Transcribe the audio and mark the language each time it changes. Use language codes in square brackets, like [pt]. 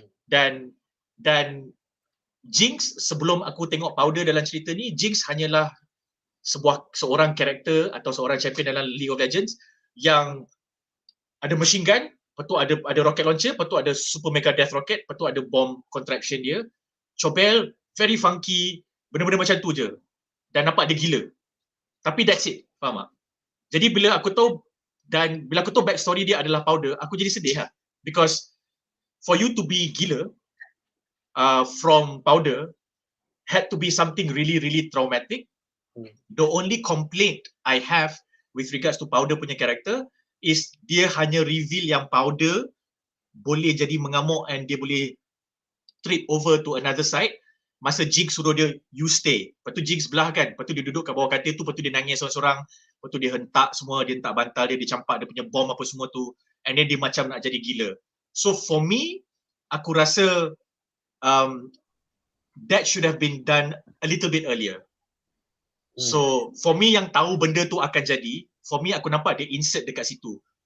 [ms] Dan JINX, sebelum aku tengok Powder dalam cerita ni, JINX hanyalah seorang karakter atau seorang champion dalam League of Legends yang ada machine gun, lepas tu ada rocket launcher, lepas tu ada super mega death rocket, lepas tu ada bomb contraption dia, comel, very funky, benda-benda macam tu je. Dan nampak dia gila. Tapi [en] that's it, [ms] faham tak? Jadi bila aku tahu backstory dia adalah Powder, aku jadi sedih lah. [en] Because for you to be gila from Powder had to be something really, really traumatic. The only complaint I have with regards to Powder punya character is [ms] dia hanya reveal yang Powder boleh jadi mengamuk [en] and dia boleh trip over to another side masa JINX suruh dia, you stay. [ms] Lepas tu JINX belah kan, lepas tu dia duduk kat bawah katil tu, lepas tu dia nangis seorang-seorang, lepas tu dia hentak semua, dia hentak bantal dia campak dia punya bom apa semua tu, and then dia macam nak jadi gila. [en] So for me, [ms] aku rasa [en] that should have been done a little bit earlier. [ms] So for me yang tahu benda tu akan jadi, for me aku nampak dia insert dekat situ.